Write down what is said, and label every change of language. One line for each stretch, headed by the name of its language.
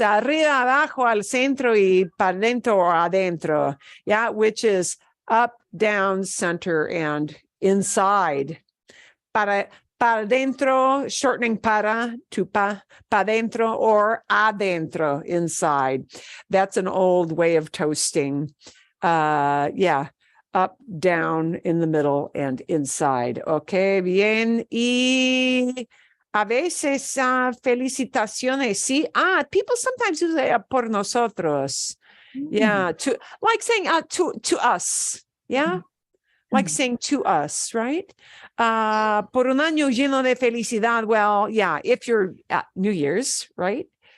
Spanish: Arriba, abajo, al centro y para dentro or adentro.
English: Yeah, which is up, down, center, and inside.
Spanish: Para dentro,
English: shortening para, to pa dentro, or adentro, inside. That's an old way of toasting. Yeah, up, down, in the middle, and inside.
Spanish: Okay, bien. Y a veces felicitaciones, sí.
English: People sometimes use
Spanish: por nosotros.
English: Yeah, to like saying to us. Yeah, like saying to us, right?
Spanish: Por un año lleno de felicidad.
English: Well, yeah, if you're at New Year's, right?